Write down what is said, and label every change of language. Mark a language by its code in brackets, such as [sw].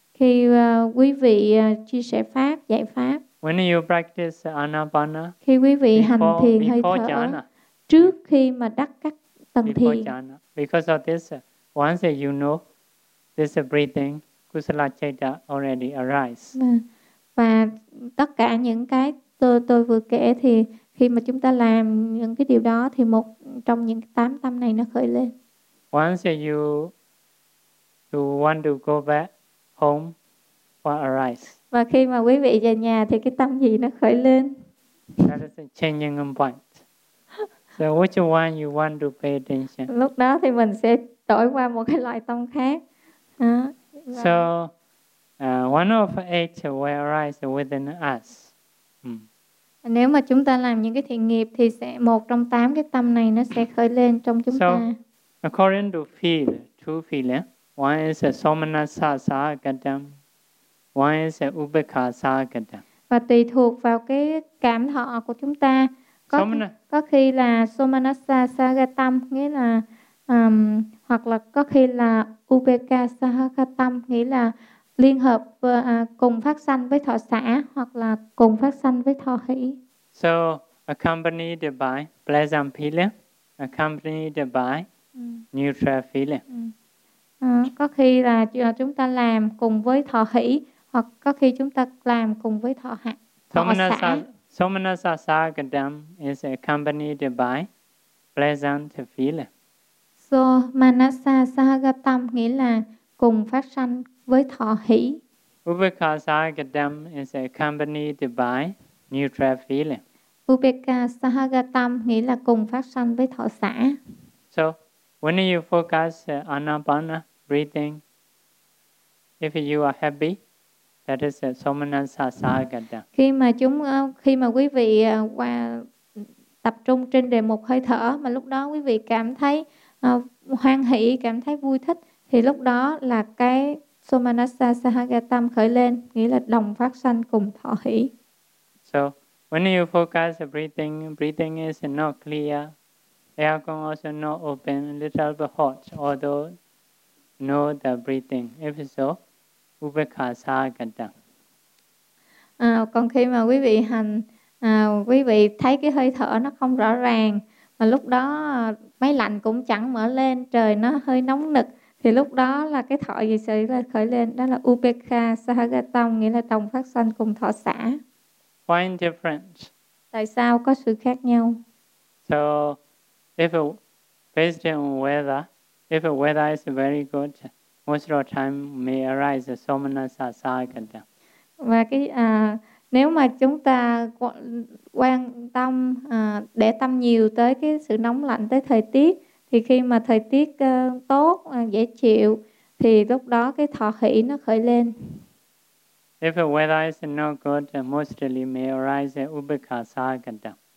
[vi] khi quý vị chia sẻ pháp, dạy pháp. [en] When you practice anapana, [vi] khi quý vị hành thiền hơi thở jhana, trước khi mà đắc các tầng thiền. [pi] Jhana. [en] Because of this, once you know this breathing, kusala chaita already arise. [vi] Và tất cả những cái tôi vừa kể thì khi mà chúng ta làm những cái điều đó thì một trong những 8 tâm này nó khởi lên. [en] Once you want to go back home, what arise? [vi] Và khi mà quý vị về nhà thì cái tâm gì nó khởi lên? [en] That is a changing point. So which one you want to pay attention? [vi] Lúc đó thì mình sẽ đổi qua một cái loại tâm khác. [en] So, one of 8 will arise within us. [vi] Nếu mà chúng ta làm những cái thiện nghiệp thì sẽ một trong 8 cái tâm này nó sẽ khởi lên trong chúng [en] so, [vi] ta. [en] So, according to feel, two feeling. One is somanasa sagatam. One is upekha sagatam. [vi] Và tùy thuộc vào cái cảm thọ của chúng ta. Có khi là somanasa sagatam, nghĩa là hoặc là có khi là upeka sahakatam, nghĩa là liên hợp cùng phát sanh với thọ xã hoặc là cùng phát sanh với thọ hỷ. [en] So accompanied by pleasant feeling, accompanied by neutral feeling. [vi] Có khi là chúng ta làm cùng với thọ hỷ hoặc có khi chúng ta làm cùng với thọ hạ. [en] Somanasa sahakatam is accompanied by pleasant feeling. [vi] So manasa sahagatam nghĩa là cùng phát sanh với thọ hỷ. [en] Upekha sahagatam is accompanied by neutral feeling. [vi] Upekha sahagatam nghĩa là cùng phát sanh với thọ xã. [en] So when you focus anapana breathing, if you are happy, that is somanasa sahagatam. [vi] Khi mà quý vị qua tập trung trên đề mục hơi thở mà lúc đó quý vị cảm thấy hoan hỷ, cảm thấy vui thích thì lúc đó là cái somanasa sahagatam khởi lên, nghĩa là đồng phát sanh cùng thọ hỷ. [en] So When you focus breathing, breathing is not clear. Aircon also not open, a little bit hot, although know the breathing. If so, upekkhasa gata. [vi] Còn khi mà quý vị hành, quý vị thấy cái hơi thở nó không rõ ràng, mà lúc đó máy lạnh cũng chẳng mở lên, trời nó hơi nóng nực, thì lúc đó là cái thọ gì sẽ là khởi lên, đó là upekkhasagatam, nghĩa là tông phát sanh cùng thọ xả. [en] Why different? [vi] Tại sao có sự khác nhau? [en] So, if it, based on weather, if the weather is very good, most of the time may arise somanasasagatam. [vi] Và cái nếu mà chúng ta quan tâm để tâm nhiều tới cái sự nóng lạnh, tới thời tiết, thì khi mà thời tiết tốt, dễ chịu, thì lúc đó cái thọ hỷ nó khởi lên. [en] If the weather is not good, mostly may arise upekkhasagata.